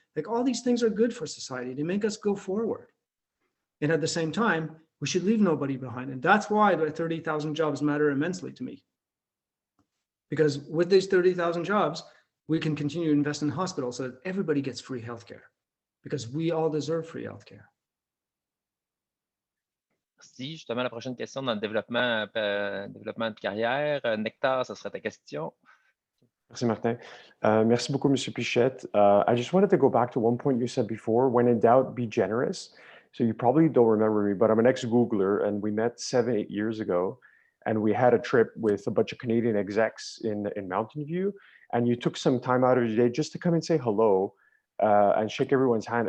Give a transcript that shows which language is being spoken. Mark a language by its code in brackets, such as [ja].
[en] Like all these things are good for society. They make us go forward. And at the same time, we should leave nobody behind. And that's why the 30,000 jobs matter immensely to me. Because with these 30,000 jobs, we can continue to invest in hospitals so that everybody gets free healthcare. Because we all deserve free healthcare. [fr] Merci. Justement, la prochaine question dans le développement de carrière. Nectar, ça sera ta question. Merci, Martin. Merci beaucoup, Monsieur Pichette. [en] I just wanted to go back to one point you said before, when in doubt, be generous. So you probably don't remember me, but I'm an ex-Googler, and we met 7-8 years ago, and we had a trip with a bunch of Canadian execs in Mountain View, and you took some time out of your day just to come and say hello and shake everyone's hand.